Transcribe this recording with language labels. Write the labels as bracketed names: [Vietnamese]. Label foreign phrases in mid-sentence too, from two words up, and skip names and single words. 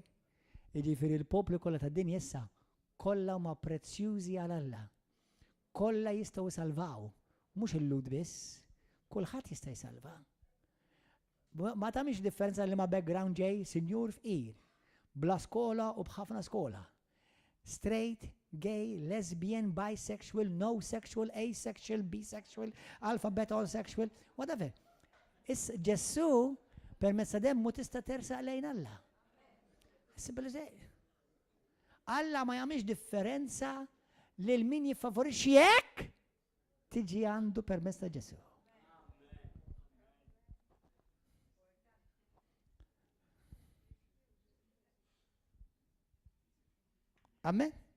[Maltese] Jiġifieri l-poplu kollha tad-dinja issa kollha huma prezzjużi għal Alla. Kollha jistgħu jsalvaw. Mhux il-Lut biss, kulħadd jista' jsalva. Ma tagħmilx differenza li ma background ġej sinjur fqir, bla skola u b'ħafna skola. [English] Straight, gay, lesbian, bisexual, no sexual, asexual, bisexual, alphabet, all sexual, whatever. [Maltese] Ġessu permezz demmu tista' tersaq lejn Alla. [English] Simple as that. [Maltese] Alla ma jagħmilx differenza lil min jiffavorixxi hekk tiġi għandu permezz ta' Ġesu. Amen.